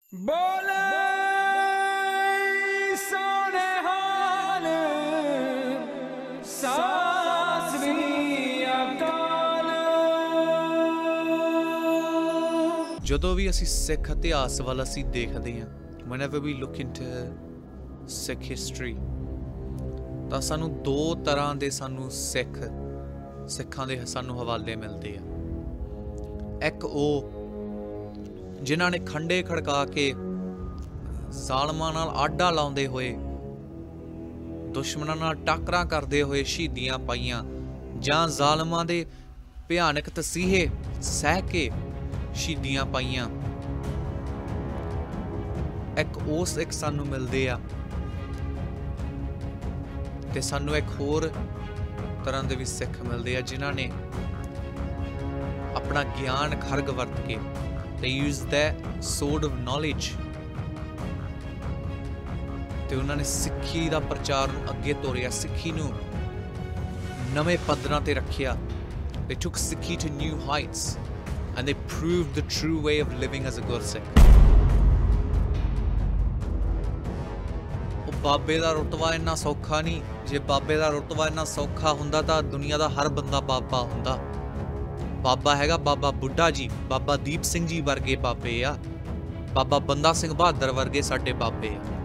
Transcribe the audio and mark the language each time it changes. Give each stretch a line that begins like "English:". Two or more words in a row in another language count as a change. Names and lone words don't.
Punjabi: बोले सोने हाल सास भी अकाल। ਜਦੋਂ ਵੀ ਅਸੀਂ ਸਿੱਖ ਇਤਿਹਾਸ ਵੱਲ ਅਸੀਂ ਦੇਖਦੇ ਹਾਂ,
English: whenever we look into Sikh history,
Punjabi: ਤਾਂ ਸਾਨੂੰ ਦੋ ਤਰ੍ਹਾਂ ਦੇ ਸਿੱਖਾਂ ਦੇ ਸਾਨੂੰ ਹਵਾਲੇ ਮਿਲਦੇ ਆ। ਇੱਕ ਉਹ ਜਿਨ੍ਹਾਂ ਨੇ ਖੰਡੇ ਖੜਕਾ ਕੇ ਜ਼ਾਲਮਾਂ ਨਾਲ ਆਡਾ ਲਾਉਂਦੇ ਹੋਏ, ਦੁਸ਼ਮਣਾਂ ਨਾਲ ਟਾਕਰਾਂ ਕਰਦੇ ਹੋਏ ਸ਼ਹੀਦੀਆਂ ਪਾਈਆਂ, ਜਾਂ ਜ਼ਾਲਮਾਂ ਦੇ ਭਿਆਨਕ ਤਸੀਹੇ ਸਹਿ ਕੇ ਸ਼ਹੀਦੀਆਂ ਪਾਈਆਂ। ਇੱਕ ਉਹ ਸਿੱਖ ਸਾਨੂੰ ਮਿਲਦੇ ਆ, ਤੇ ਸਾਨੂੰ ਇੱਕ ਹੋਰ ਤਰ੍ਹਾਂ ਦੇ ਵੀ ਸਿੱਖ ਮਿਲਦੇ ਆ ਜਿਨ੍ਹਾਂ ਨੇ ਆਪਣਾ ਗਿਆਨ ਖਰਗ ਵਰਤ ਕੇ,
English: they use their sword of knowledge,
Punjabi: ਤੇ ਉਹਨਾਂ ਨੇ ਸਿੱਖੀ ਦਾ ਪ੍ਰਚਾਰ ਨੂੰ ਅੱਗੇ ਤੋਰਿਆ, ਸਿੱਖੀ ਨੂੰ ਨਵੇਂ ਪੱਧਰਾਂ ਤੇ ਰੱਖਿਆ।
English: They took Sikhi to new heights and they proved the true way of living as a Gursikh.
Punjabi: ਉਹ ਬਾਬੇ ਦਾ ਰੁਤਬਾ ਇੰਨਾ ਸੌਖਾ ਨਹੀਂ। ਜੇ ਬਾਬੇ ਦਾ ਰੁਤਬਾ ਇੰਨਾ ਸੌਖਾ ਹੁੰਦਾ ਤਾਂ ਦੁਨੀਆ ਦਾ ਹਰ ਬੰਦਾ ਬਾਬਾ ਹੁੰਦਾ। ਬਾਬਾ ਹੈਗਾ ਬਾਬਾ ਬੁੱਢਾ ਜੀ, ਬਾਬਾ ਦੀਪ ਸਿੰਘ ਜੀ ਵਰਗੇ ਬਾਬੇ ਆ, ਬਾਬਾ ਬੰਦਾ ਸਿੰਘ ਬਹਾਦਰ ਵਰਗੇ ਸਾਡੇ ਬਾਬੇ ਆ।